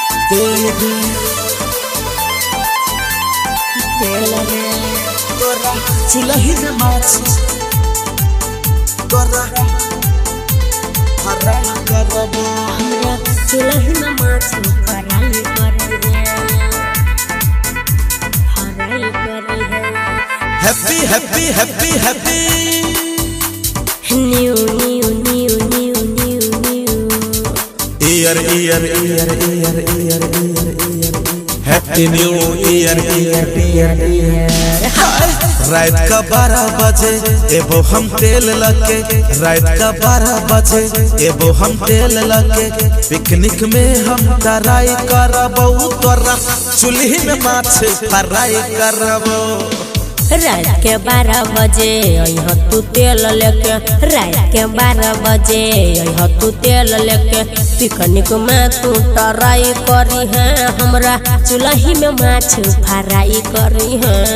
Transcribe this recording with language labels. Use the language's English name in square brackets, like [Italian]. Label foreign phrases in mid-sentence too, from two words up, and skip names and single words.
[Bhojpuri] तेल दे तेल रे तोरा चुलही में माछ तोरा हराई करबो हमरा चुलही में माछ हराई करबो हराई करबो [English] happy happy happy happy new new new new new new year year year year year year happy new year year year year [Bhojpuri] रात का 12 बजे एबो हम तेल लगे रात का 12 बजे एबो हम तेल लगे पिकनिक में हम तराई करबो तोरा चुल्ही में माछ फ्राई करबो रात के 12 बजे यहाँ तू तेल लेके रात के 12 बजे यहाँ तू तेल लेके पिकनिक में तू तराई करी है हमरा चुल्ही में माछ फ्राई करी है